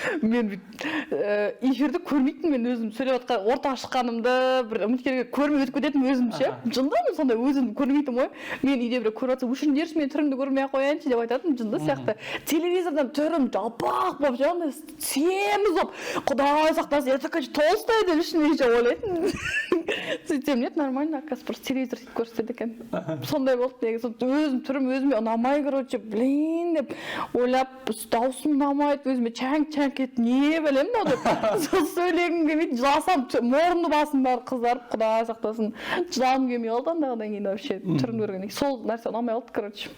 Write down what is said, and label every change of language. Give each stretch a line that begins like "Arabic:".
Kazakh: Мен эфирді көрмейтін, мен өзім сөйлеп отқан, ортаға шыққанымды бір үміткерге көрмей өтіп кететін өзім ше. Жындамын сондай өзімді көрмейтін ғой. Мен үйде бір көріп жатсам, өшіріңдерші, мен түріңді көрмей қояйыншы деп айтатын, жынды сияқты. Телевизордан түрім жалпақ болып жаңағындай семіз болып, Құдай сақтасын,
Russian: я такая толстая
Kazakh: деп ішімнен ойлайтын. сөйтсем
Russian: нет, нормально, оказывается, просто телевизор
Kazakh: сөйтіп көрсетеді екен. Сондай болды негізі. Өзім түрім өзіме ұнамай,
Russian: короче, блин
Kazakh: деп ойлап, даусым ұнамайды, өзіме чәңк етіп, не білем мынау деп. Сол сөйлегім келмейді, жыласам, мұрынды басым бәрі қызарып, Құдай сақтасын. Жылағым келмей қалды андағыдан кейін
Russian: вообще
Kazakh: түрін көргеннен кейін. Сол нәрсе ұнамай қалды,
Russian: короче.